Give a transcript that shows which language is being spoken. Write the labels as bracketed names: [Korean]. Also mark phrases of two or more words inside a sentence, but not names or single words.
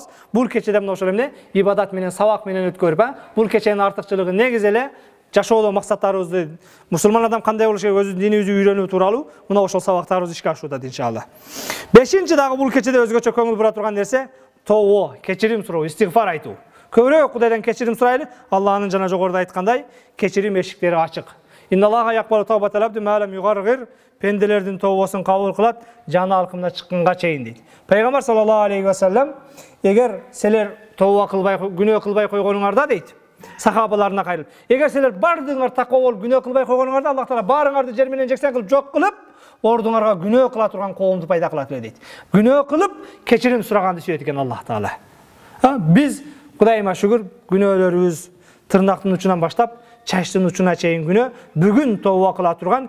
[Kyrgyz] Бул кечеде мына ошол эмне ибадат менен, сабак менен өткөрүп, бул кеченин артыкчылыгы негизи эле жашоодо максаттарыбызды, мусулман адам кандай болуш керек, өзү динибизди үйрөнүү тууралуу мына ошол сабактарыбызды ишке ашууда иншалла. Бешинчи дагы бул кечеде өзгөчө көңүл бура турган нерсе тообо, кечирим суроо, истигфар айтуу. Көбүрөөк Кудайдан кечирим сурайлы. Аллахнын жана жогоруда айткандай, кечирим эшиктери ачык. [Arabic] إن الله يقبل توبة العبد ما لم يغرغر. [Kyrgyz] Пенделердин тообосын кабыл кылат, жаны алкымына чыкканга чейин дейт. Пайгамбар [Arabic] صلى الله عليه وسلم, [Kyrgyz] эгер силер тооба кылбай, күнөө кылбай койгонуңарда дейт, сахабаларына кайрылып, эгер силер бардыгыңар таква болуп күнөө кылбай койгонуңарда, Аллах Таала баарыңарды жер менен жексен кылып жок кылып, ордуңарга күнөө кыла турган коомду пайда кылат эле дейт. Күнөө кылып, кечирим сураганды сүйөт экен Аллах Таала. Биз Кудайыма шүгүр, күнөөлөрүбүз тырнактын учунан баштап чачтын учуна чейин күнөө бүгүн тооба кыла турган.